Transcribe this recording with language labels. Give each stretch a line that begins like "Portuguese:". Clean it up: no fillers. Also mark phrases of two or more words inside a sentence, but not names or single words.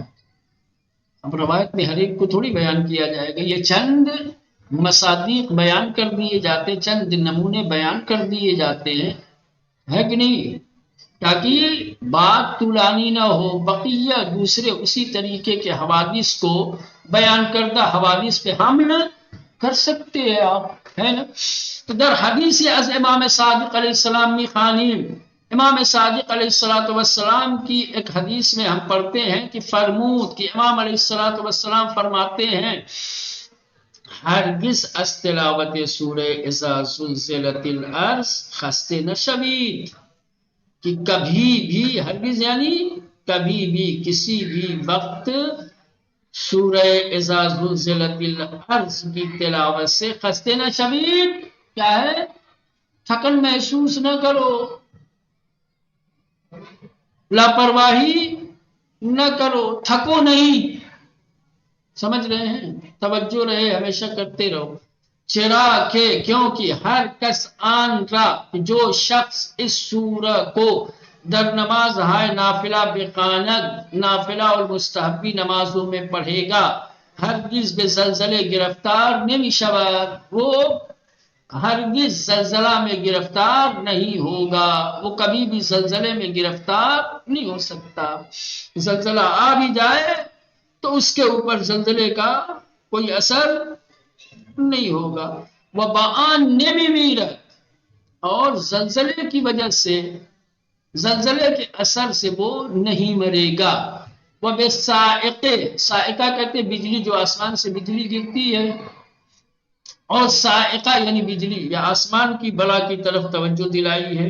Urdu: اب روایت میں ہر ایک کو تھوڑی بیان کیا جائے گا، یہ چند مصادیق بیان کر دیے جاتے، چند نمونے بیان کر دیے جاتے ہیں، ہے کہ نہیں، تاکہ بات طولانی نہ ہو، بقیہ دوسرے اسی طریقے کے حوادث کو بیان کردہ حوادث پہ حمل کر سکتے ہیں آپ، ہے نا۔
Persian: تو در حدیث از امام صادق علیہ السلام می خوانیم،
Urdu: امام صادق علیہ السلام کی ایک حدیث میں ہم پڑھتے ہیں کہ فرمود کہ امام علیہ السلام فرماتے ہیں،
Persian: ہرگز از تلاوت سورہ
Arabic: اذا زلزلت الارض
Persian: خستے نشوید،
Urdu: کہ کبھی بھی، ہرگز یعنی کبھی بھی، کسی بھی وقت سورہ
Arabic: اذا زلزلت الارض
Urdu: کی تلاوت سے
Persian: خستے نشوید،
Urdu: کیا ہے، تھکن محسوس نہ کرو، لاپرواہی نہ کرو، تھکو نہیں، سمجھ رہے ہیں، توجہ رہے، ہمیشہ کرتے رہو، چرا کہ کیونکہ
Persian: ہر کس آن را،
Urdu: جو شخص اس سورہ کو
Persian: در نماز ہائے نافلہ بخواند،
Urdu: نافلہ اور مستحبی نمازوں میں پڑھے گا،
Persian: ہرگز بے زلزلے گرفتار نمی شود،
Urdu: وہ ہرگز زلزلہ میں گرفتار نہیں ہوگا، وہ کبھی بھی زلزلے میں گرفتار نہیں ہو سکتا۔ زلزلہ آ بھی جائے تو اس کے اوپر زلزلے کا کوئی اثر نہیں ہوگا۔
Persian: وبآن نمی میرت،
Urdu: اور زلزلے کی وجہ سے، زلزلے کے اثر سے وہ نہیں مرے گا۔
Persian: وہ بے صاعقے،
Urdu: صاعقہ کہتے بجلی، جو آسمان سے بجلی گرتی ہے، اور صاعقہ یعنی بجلی یا آسمان کی بلا کی طرف توجہ دلائی ہے۔